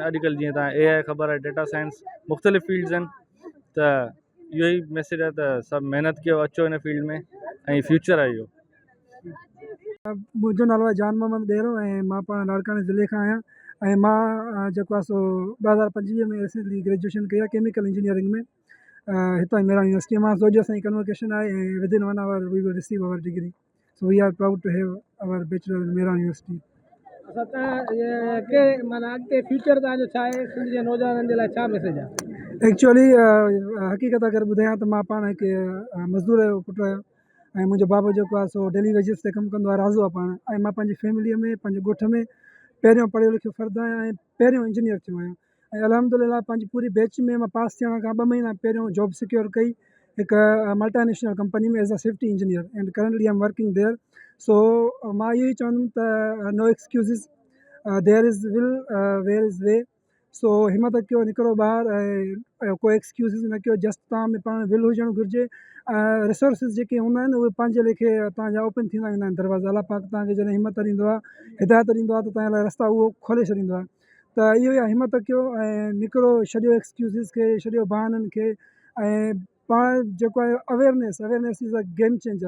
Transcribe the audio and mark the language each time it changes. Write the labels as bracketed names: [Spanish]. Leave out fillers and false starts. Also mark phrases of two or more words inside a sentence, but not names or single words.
[Sindhi] अॼुकल्ह जीअं तव्हां AI ख़बर आहे, [English] data science, [Sindhi] मुख़्तलिफ़ फील्ड्स आहिनि, त इहो ई मैसेज आहे त सभु महिनत कयो, अचो हिन फील्ड में ऐं फ्यूचर आहे इहो। मुंहिंजो नालो आहे जान मोहम्मद ॾेरो ऐं मां पाण लाड़काने ज़िले खां आहियां। ऐं मां जेको आहे सो 2025 में रिसेंटली ग्रेजुएशन कई आहे [English] chemical engineering [Sindhi] में, हितां मेराण यूनिवर्सिटी मां। सो जो असांजी कन्वोकेशन आहे ऐं [English] within 1 hour we will receive our degree. so we are proud to have our bachelor in Meran University. [Sindhi] असां त के माना अॻिते फ्यूचर तव्हांजो छा आहे, सिंध जे नौजवाननि जे लाइ छा मैसेज आहे? एक्चुअली हक़ीक़त अगरि ॿुधायां त मां पाण हिकु मज़दूर जो पुटु आहियां ऐं मुंहिंजो बाबा जेको आहे सो [English] daily wages [Sindhi] ते कमु कंदो आहे, राज़ो आहे पाण। ऐं मां पंहिंजी फैमिलीअ में, पंहिंजे ॻोठ में पहिरियों पढ़ियो लिखियो फ़र्दु आहियां ऐं पहिरियों इंजीनियर थियो आहियां। ऐं अल्हम्दुलिल्लाह पंहिंजी पूरी बैच में मां पास थियण खां 2 महीना पहिरियों [English] job secure [Sindhi] कई हिकु [English] multinational company [Sindhi] में [English] as a safety engineer, and currently I am working there. [Sindhi] सो मां इहो ई चवंदुमि त [English] no excuses, there is will where is way. [Sindhi] सो हिम्मत कयो, निकिरो ॿाहिरि ऐं कोई एक्सक्यूज़िस न कयो। जस्ट तव्हां में पाण विल हुजणु घुरिजे। रिसोर्सिस जेके हूंदा आहिनि उहे पंहिंजे लेखे तव्हांजा ओपन थींदा वेंदा आहिनि दरवाज़ा। अलाह पाक तव्हांखे जॾहिं हिमत ॾींदो आहे, हिदायत ॾींदो आहे, त तव्हांजे लाइ रस्ता उहो खोले छॾींदो आहे। त त इहो ई हिमत कयो ऐं निकिरो, छॾियो एक्सक्यूज़िस खे, छॾियो बहाननि खे, ऐं पाण जेको आहे [English] awareness is a game changer.